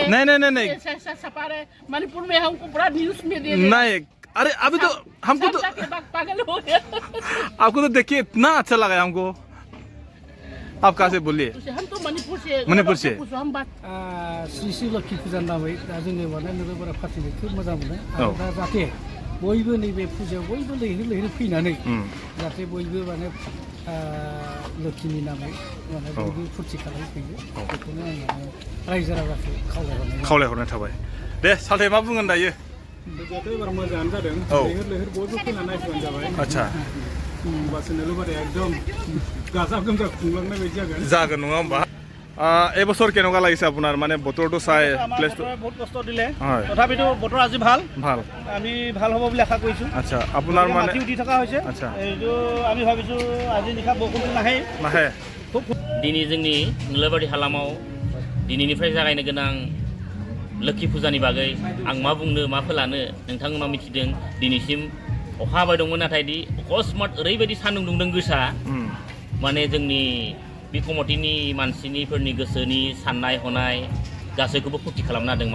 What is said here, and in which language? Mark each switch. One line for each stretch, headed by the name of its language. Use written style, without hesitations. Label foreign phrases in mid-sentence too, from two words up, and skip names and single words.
Hindi: नहीं ऐसा छपा रहे। मणिपुर में हमको पूरा न्यूज में दे रहे। नहीं, अरे अभी तो हमको तो पागल हो गया। आपको तो देखिए इतना अच्छा लगा हमको। आप कहाँ से बोलिए? हम तो मणिपुर से हम बात
Bodo: श्री लक्ष्मी फुजा नामै दा जोंनि माने नोगोरफोरा फालिनाय खोब मोजां मोनो आरो दा जाहाथे बयबो नैबे फुजायाव बयबो लैहोर फैनानै जाहाथे बयबो माने लक्ष्मीनि नामै माने बयबो फुरथि खालामफैयो बेखौनो आं माने रायजो राजाखौ खावलायहरनाय थाबाय। दे सालथे मा बुंगोन दायो? फुजायाथ' एबार मोजाङानो जादों। लैहोर बयबो फैना नायफैबानो जाबाय। आच्छा होमबासो नोलोबारिया एकदम गाजा गोमजा खुंलांनाय बायदि जागोन नङा होमबा?
Assamese: এবছৰ কেনেকুৱা লাগিছে আপোনাৰ? মানে বতৰটো চাই প্লেছটো বহুত কষ্ট দিলে, হয় তথাপিতো বতৰ আজি ভাল আমি ভাল হ'ব বুলি আশা কৰিছোঁ। আচ্ছা আপোনাৰ মানে মাটি উঠি থকা হৈছে। আচ্ছা এইটো আমি ভাবিছোঁ আজি নিশা বৰষুণটো নাহে।
Bodo: दिनै जोंनि नोलोबारि हालामाव दिनैनिफ्राय जागायनो गोनां लोक्षि फुजानि बागै आं मा बुंनो मा फोलानो नोंथांमोना मिथिदों। दिनैसिम अखा हाबाय दंमोन, नाथाय अकस्मात ओरैबायदि सान्दुं दुंदों गोसा, माने जोंनि बे कमिटिनि मानसिफोरनि गोसोनि साननाय हनाय गासैखौबो फुरथि खालामना होदों।